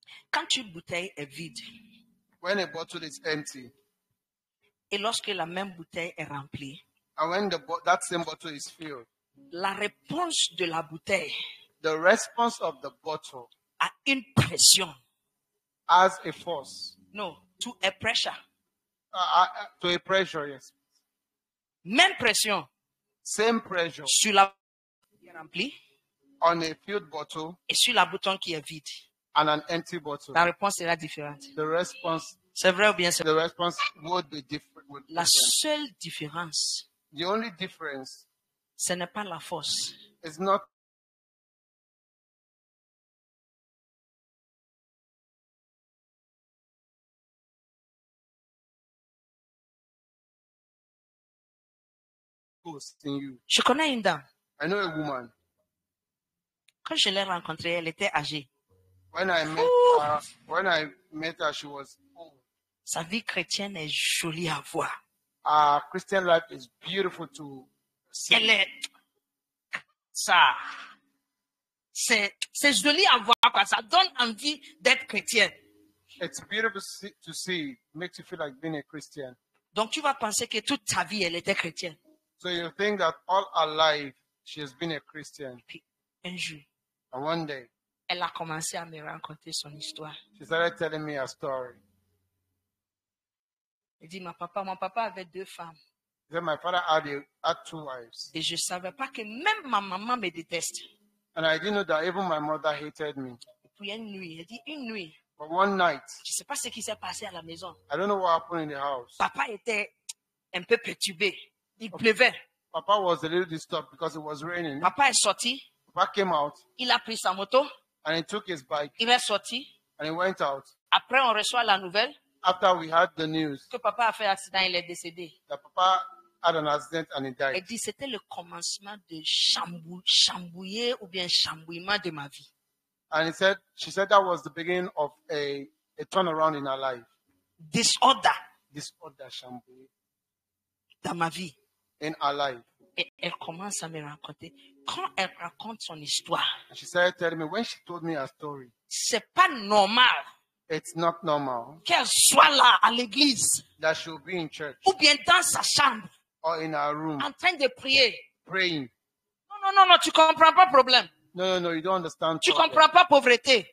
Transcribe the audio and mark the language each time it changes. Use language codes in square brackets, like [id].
[fr] Quand une bouteille est vide [en] When a bottle is empty, [fr] et lorsque la même bouteille est remplie, [en] and when that same bottle is filled, [fr] la réponse de la bouteille [en] the response of the bottle [fr] a une pression. [en] has a force. No, to a pressure. To a pressure, yes. [fr] Même pression [en] Same pressure [fr] sur la bouteille qui est remplie [en] on a filled bottle [fr] et sur la bouteille qui est vide. [en] and an empty bottle. [fr] La réponse sera différente. [en] The response [fr] C'est vrai ou bien c'est vrai? [en] the response would be different. [fr] La seule différence, [en] The only difference [fr] ce n'est pas la force. [en] is not ghost in you. [fr] Je connais une dame. [en] I know a woman. [fr] Quand je l'ai rencontrée, elle était âgée. [en] When I met her, she was old. [fr] Sa vie chrétienne est jolie à voir. [en] Our Christian life is beautiful to see. [fr] Elle est... Ça... C'est joli à voir, quoi. Ça donne envie d'être chrétienne. [en] It's beautiful to see. It makes you feel like being a Christian. [fr] Donc tu vas penser que toute sa vie, elle était chrétienne. [en] So you think that all her life she has been a Christian. [fr] Puis un jour, [en] And one day, [fr] elle a commencé à me raconter son histoire. [en] she started telling me a story. [fr] Elle dit, mon papa avait 2 femmes. [en] She said my father had 2 wives. [fr] Et je ne savais pas que même ma maman me déteste. [en] And I didn't know that even my mother hated me. [fr] Et puis une nuit, elle dit, une nuit, [en] But one night, [fr] je ne sais pas ce qui s'est passé à la maison. [en] I don't know what happened in the house. [fr] Papa était un peu perturbé. Il pleuvait. [en] Papa was a little disturbed because it was raining. [fr] Papa est sorti. [en] Papa came out [fr] Il a pris sa moto. [en] and he took his bike [fr] Il est sorti. [en] and he went out. [fr] Après, on reçoit la nouvelle [en] After we had the news [fr] que papa a fait accident, il est décédé. [en] that Papa had an accident and he [fr] Elle [en] died. [fr] dit, c'était le commencement de chambouiller ou bien chambouillement de ma vie. [en] And she said that was the beginning of a turnaround in her life. Disorder Disorder shambouille [fr] dans ma vie. [en] in her life. [fr] Et elle commence à me raconter. Quand elle raconte son histoire, [en] And she started telling me when she told me her story, [fr] c'est pas normal [en] it's not normal [fr] qu'elle soit là à l'église [en] that she'll be in church [fr] ou bien dans sa chambre [en] or in her room [fr] en train de prier. [en] praying. [fr] Non, tu comprends pas problème. [en] No, you don't understand [fr] Tu [en] problem. [fr] comprends pas pauvreté.